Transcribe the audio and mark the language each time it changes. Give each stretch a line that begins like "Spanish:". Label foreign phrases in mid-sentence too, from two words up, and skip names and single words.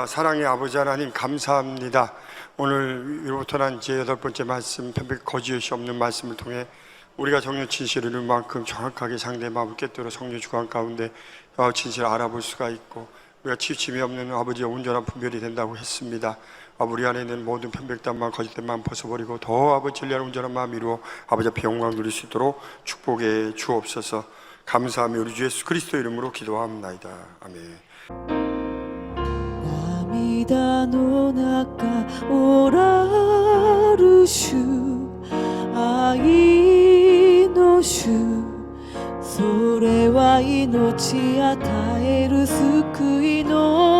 Korean: 사랑의 아버지 하나님 감사합니다. 오늘 위로부터 난 제 8번째 말씀, 편백 거짓이 없는 말씀을 통해 우리가 정녕 진실을 이룰 만큼 정확하게 상대의 마음을 꿰뚫어 성령 주관 가운데 진실을 알아볼 수가 있고 우리가 치우침이 없는 아버지의 온전한 분별이 된다고 했습니다. 우리 안에 있는 모든 편백된 마음, 거짓된 마음 벗어버리고 더 아버지 진리한 온전한 마음 이루어 아버지 앞에 영광 누릴 수 있도록 축복해 주옵소서. 감사하며 우리 주 예수 그리스도 이름으로 기도합니다. 아멘.
Japanese: 涙の中おらる主愛の主それは命与える救いの